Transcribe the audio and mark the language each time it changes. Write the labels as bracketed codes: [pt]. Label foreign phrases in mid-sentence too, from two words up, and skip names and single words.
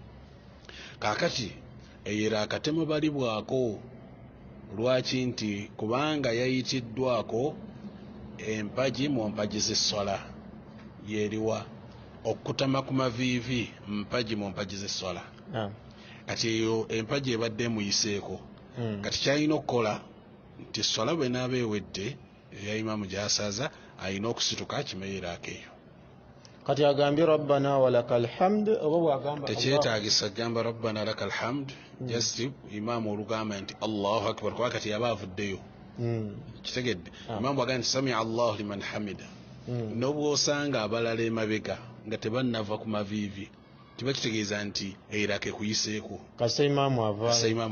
[lg] Kaakati eyera akatemo bali bwako lwaki nti kubanga yayitiddwako empaji mu mpaji z'essola yeriwa okutama ku maviivi mpaji mu mpaji z'essola kati eyo empaji ebadde muyiseeko kati kyalina okukola nti essola bwe naaba ewedde eya imaamu gy'asaza alina okusituka kimeeraako eyo kati agambye [ar] ربنا ولك الحمد [lg] oba bwagamba tekyetaagisa gamba [ar] ربنا لك الحمد [lg] just imaamu olugamba nti [ar] الله أكبر [lg] kuba kati yaba avuddeyo kitegedde imaamu bwagamba nti [ar] سمع الله لمن حمده [lg] n'obwosanga abalala emabega nga tebannava ku maviivi kiba kitegeeza nti eirake kuyiseeko kasa imaamu